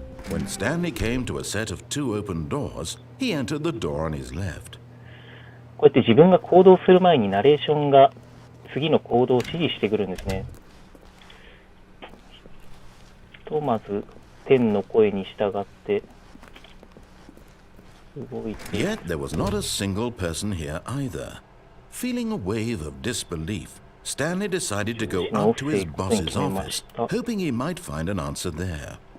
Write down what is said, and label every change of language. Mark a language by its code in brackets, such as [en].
[en] When Stanley came to a set of two open doors, he entered the door on his left. [ja] こうやって自分が行動する前にナレーションが次の行動を指示してくるんですね。とまず天の声に従って動いて。 [en] Yet there was not a single person here either. Feeling a wave of disbelief, Stanley decided to go up to his boss's office, hoping he might find an answer there.